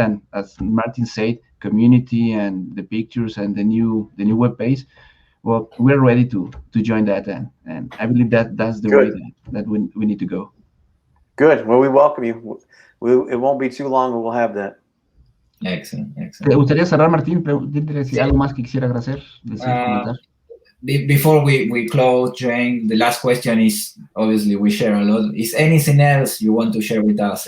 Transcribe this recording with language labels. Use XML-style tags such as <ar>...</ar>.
<en>And as Martin said, community and the pictures and the new web page. Well, we're ready to join that, and I believe that's the way that we need to go. Good. Well, we welcome you. It won't be too long, and we'll have that. Excellent.</en> <es>¿Te gustaría cerrar, Martín? ¿Tienes algo más que quisiera agradecer?</es> <en>Before we close, Jane, the last question is, obviously we share a lot. Is anything else you want to share with us?</en>